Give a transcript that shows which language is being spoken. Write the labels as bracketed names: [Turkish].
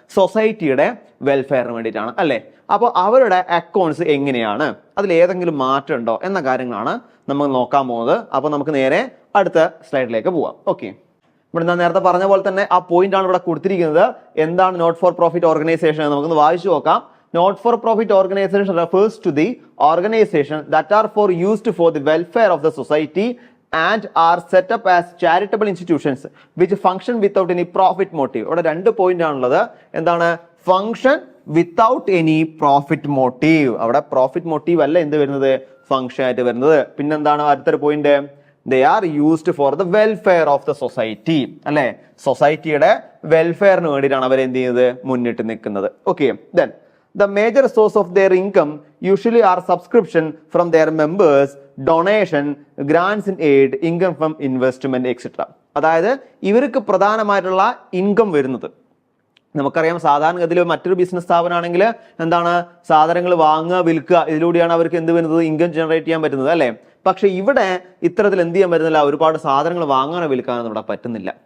[Malayalam] സൊസൈറ്റിയുടെ വെൽഫെയറിന് വേണ്ടിയിട്ടാണ് അല്ലെ. അപ്പോൾ അവരുടെ അക്കൗണ്ട്സ് എങ്ങനെയാണ്, അതിൽ ഏതെങ്കിലും മാറ്റം ഉണ്ടോ എന്ന കാര്യങ്ങളാണ് നമ്മൾ നോക്കാൻ പോകുന്നത്. അപ്പോൾ നമുക്ക് നേരെ അടുത്ത സ്ലൈഡിലേക്ക് പോവാം. ഓക്കെ, ഇവിടെ ഞാൻ നേരത്തെ പറഞ്ഞ പോലെ തന്നെ ആ പോയിന്റ് ആണ് ഇവിടെ കൊടുത്തിരിക്കുന്നത്. എന്താണ് നോട്ട് ഫോർ പ്രോഫിറ്റ് ഓർഗനൈസേഷൻ? നമുക്കൊന്ന് വായിച്ചു നോക്കാം. [English] Not for profit organization refers to the organization that are for used for the welfare of the society and are set up as charitable institutions which function without any profit motive. [Malayalam] ഇവിടെ രണ്ട് point ആണുള്ളത്. എന്താണ്? [English] Function without any profit motive. [Malayalam] അവിടെ profit motive അല്ല എന്ത് വരുന്നത്? Function ആയിട്ട് വരുന്നത്. പിന്നെന്താണ് അടുത്തൊരു point? [English] They are used for the welfare of the society അല്ലെ. [Malayalam] സൊസൈറ്റിയുടെ വെൽഫെയറിന് വേണ്ടിയിട്ടാണ് അവർ എന്ത് ചെയ്യുന്നത്? മുന്നിട്ട് നിൽക്കുന്നത്. [English] Okay, then the major source of their income usually are subscription from their members, donation, grants in aid, income from investment, etc. [Malayalam] അതായത് ഇവർക്ക് പ്രധാനമായിട്ടുള്ള ഇൻകം വരുന്നത്, നമുക്കറിയാം സാധാരണഗതിയിൽ മറ്റൊരു ബിസിനസ് സ്ഥാപനമാണെങ്കിൽ എന്താണ്? സാധനങ്ങൾ വാങ്ങുക, വിൽക്കുക, ഇതിലൂടെയാണ് അവർക്ക് എന്ത് വരുന്നത്? ഇൻകം ജനറേറ്റ് ചെയ്യാൻ പറ്റുന്നത് അല്ലെ. പക്ഷെ ഇവിടെ ഇത്തരത്തിൽ എന്ത് ചെയ്യാൻ പറ്റുന്നില്ല, ഒരുപാട് സാധനങ്ങൾ വാങ്ങാനോ വിൽക്കാനോ ഇവിടെ പറ്റുന്നില്ല.